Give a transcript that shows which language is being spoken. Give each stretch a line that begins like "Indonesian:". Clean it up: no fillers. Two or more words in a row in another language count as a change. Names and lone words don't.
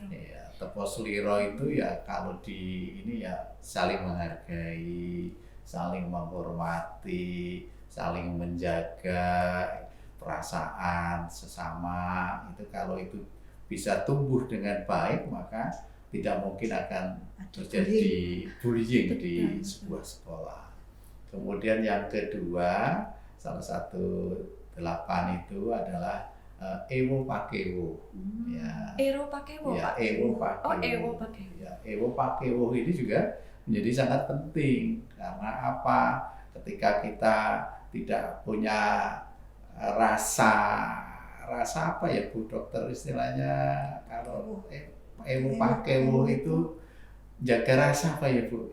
Indonesian: Ya,
Javanese: tepo seliro
Indonesian: itu ya kalau di ini ya saling menghargai, saling menghormati, saling menjaga perasaan sesama. Itu kalau itu bisa tumbuh dengan baik maka tidak mungkin akan terjadi bullying di sebuah sekolah. Kemudian yang kedua, salah satu 8 itu adalah
Javanese: Ewo Pakewo.
Indonesian: Ya.
Javanese: Ero Pakewo,
Indonesian: Ya, Pak.
Javanese: Ewo Pakewo. Oh, Ewo Pakewo.
Indonesian: Ya,
Javanese: Ewo Pakewo
Indonesian: ini juga menjadi sangat penting karena apa? Ketika kita tidak punya rasa apa ya Bu Dokter istilahnya, kalau
Javanese: Ewo Pakewo
Indonesian: itu jaga rasa apa ya Bu?